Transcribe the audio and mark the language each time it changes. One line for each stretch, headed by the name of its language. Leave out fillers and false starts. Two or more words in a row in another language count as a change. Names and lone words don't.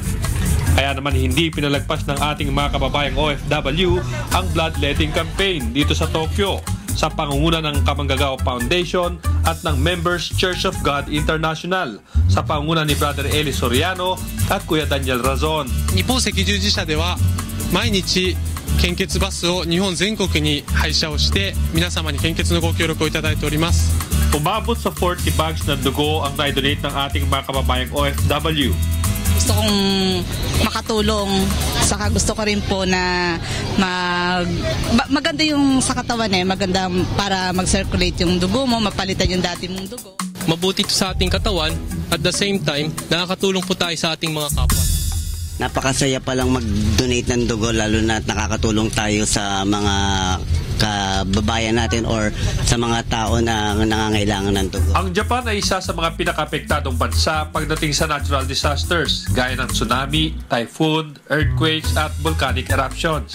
Filipino: Kaya naman hindi pinalagpas ng ating mga kababayang OFW ang
English: bloodletting campaign
Filipino: dito sa Tokyo sa pangunguna ng Kamanggagawa Foundation at ng Members Church of God International sa pangunguna ni Brother Eli Soriano at Kuya Daniel Razon.
Japanese: 日本赤十字社では毎日献血バスを日本全国に配車をして皆様に献血のご協力をいただいております。
Filipino: Umabot sa 40 bags ng dugo ang na-donate ng ating mga kababayang OFW. Gusto kong makatulong, saka gusto ko rin po na maganda yung sa katawan maganda para mag-circulate yung dugo mo, mapalitan yung dati mong dugo. Mabuti ito sa ating katawan,
English: at the same time,
Filipino: nakakatulong po tayo sa ating mga kapwa. Napakasaya palang mag-donate ng dugo, lalo na nakakatulong tayo sa mga kababayan natin or sa mga tao na nangangailangan ng dugo. Ang Japan ay isa sa mga pinaka-apektadong bansa pagdating sa
English: natural disasters
Filipino: gaya ng
English: tsunami, typhoon, earthquakes
Filipino: at
English: volcanic eruptions.